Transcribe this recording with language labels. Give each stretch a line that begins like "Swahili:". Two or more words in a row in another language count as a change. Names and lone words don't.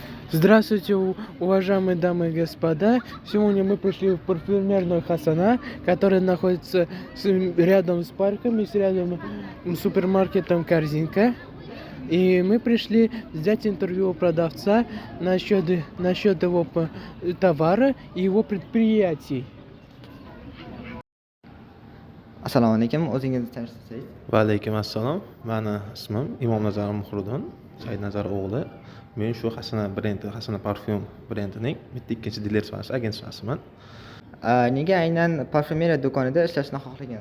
Russian: Здравствуйте, уважаемые дамы и господа. Сегодня мы пришли в парфюмерную Хасана, которая находится рядом с парком и рядом с супермаркетом Корзинка. И мы пришли взять интервью у продавца насчет его товара и его предприятий.
Uzbek: Assalomu alaykum. O'zingizni tanishtirsangiz. Va alaykum assalom. Meni ismim Imomnazar Muhriddin, Saidnazar o'g'li. Men shu Hasana brendi, Hasana parfyum brendining bitta ikkinchi diler sifatida agent sifatasiman. Nega aynan parfyumeriya do'konida ishlashni xohlagansiz?